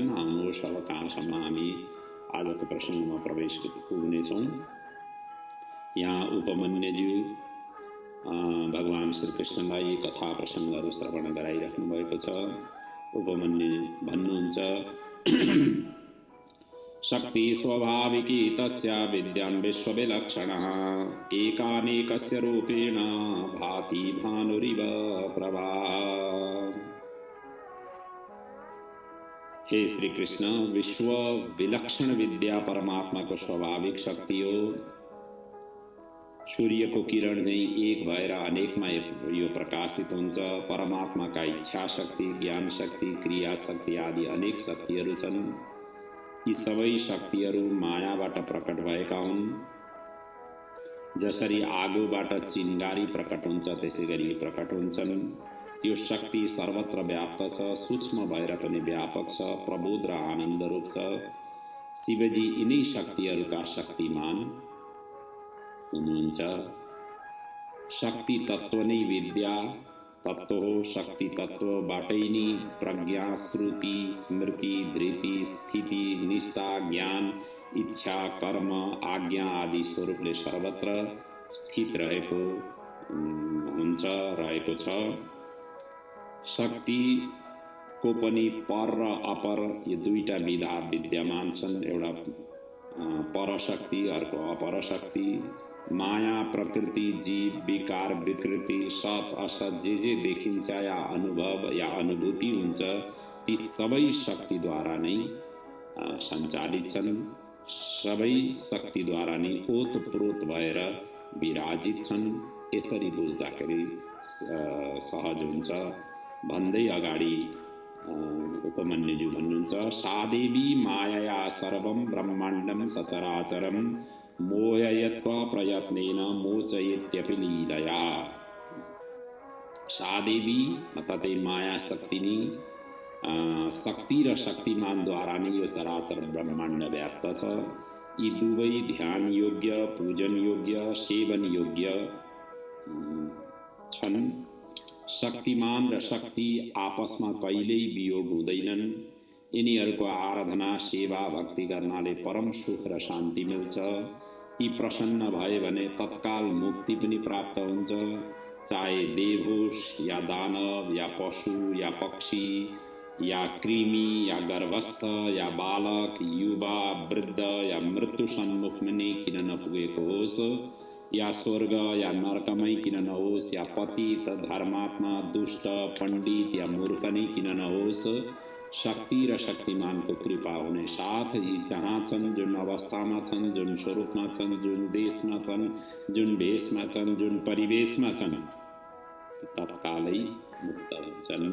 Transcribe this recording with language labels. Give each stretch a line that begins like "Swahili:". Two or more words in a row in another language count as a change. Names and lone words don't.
Nepali: आउनुहोस् अब कहाँसम्म हामी आजको प्रसङ्गमा प्रवेश पुग्नेछौँ। यहाँ उपमन्युज्यू भगवान श्रीकृष्णलाई कथा प्रसङ्गहरू श्रवण गराइराख्नु भएको छ।
Sanskrit: उपमन्यु भन्नुहुन्छ, शक्ति स्वाभाविकी तस्या विद्यां विश्वविलक्षणः एकानेकस्य रूपेण भाति भानुरिव प्रभा।
Nepali: हे श्री कृष्ण, विश्व विलक्षण विद्या परमात्माको स्वाभाविक शक्ति हो। सूर्यको किरण चाहिँ एक भएर अनेकमा यो प्रकाशित हुन्छ। परमात्माका इच्छा शक्ति, ज्ञान शक्ति, क्रिया शक्ति आदि अनेक शक्तिहरू छन्। यी सबै शक्तिहरू मायाबाट प्रकट भएका हुन्। जसरी आगोबाट चिङ्गारी प्रकट हुन्छ त्यसै गरी प्रकट हुन्छन्। त्यो शक्ति सर्वत्र व्याप्त छ, सूक्ष्म भएर पनि व्यापक छ, प्रबोध र आनन्द रूप छ। शिवजी यिनै शक्तिहरूका शक्तिमान हुनुहुन्छ। शक्ति तत्व नै विद्या तत्व हो। शक्ति तत्वबाटै नै प्रज्ञा, श्रुति, स्मृति, धृति, स्थिति, निष्ठा, ज्ञान, इच्छा, कर्म, आज्ञा आदि स्वरूपले सर्वत्र स्थित रहेको छ। शक्तिको पनि पर र अपर यो दुईटा विधा विद्यमान छन्। एउटा परशक्ति, अर्को अपरशक्ति। माया, प्रकृति, जीव, विकार, विकृति, सत असत जे देखिन्छ या अनुभव या अनुभूति हुन्छ ती सबै शक्तिद्वारा नै सञ्चालित छन्। सबै शक्तिद्वारा नै ओतप्रोत भएर विराजित छन्। यसरी बुझ्दाखेरि सहज हुन्छ। भन्दै अगाडि उपमन्युज्यू भन्नुहुन्छ,
Sanskrit: सादेवी मायया सर्वं ब्रह्माण्डं सचराचरं मोहयत्वा प्रयत्नेन मोचयत्यपि लीलया।
Nepali: सादेवी अर्थात् माया शक्ति नै शक्ति र शक्तिमानद्वारा नै यो चराचर ब्रह्माण्ड व्याप्त छ। यी दुवै ध्यान योग्य, पूजन योग्य, सेवन योग्य छन्। शक्तिमान र शक्ति आपसमा कहिल्यै वियोग हुँदैनन्। यिनीहरूको आराधना, सेवा, भक्ति गर्नाले परम सुख र शान्ति मिल्छ। यी प्रसन्न भए भने तत्काल मुक्ति पनि प्राप्त हुन्छ। चाहे देव होस् या दानव या पशु या पक्षी या कृमि या गर्भस्थ या बालक, युवा, वृद्ध या मृत्यु सम्मुखमा नै किन नपुगेको होस्, या स्वर्ग या नरकमै किन नहोस्, या पतित, धर्मात्मा, दुष्ट, पण्डित या मूर्ख नै किन नहोस्, शक्ति र शक्तिमानको कृपा हुने साथ यी जहाँ छन्, जुन अवस्थामा छन्, जुन स्वरूपमा छन्, जुन देशमा छन्, जुन भेषमा छन्, जुन परिवेशमा छन्, तत्कालै मुक्त हुन्छन्।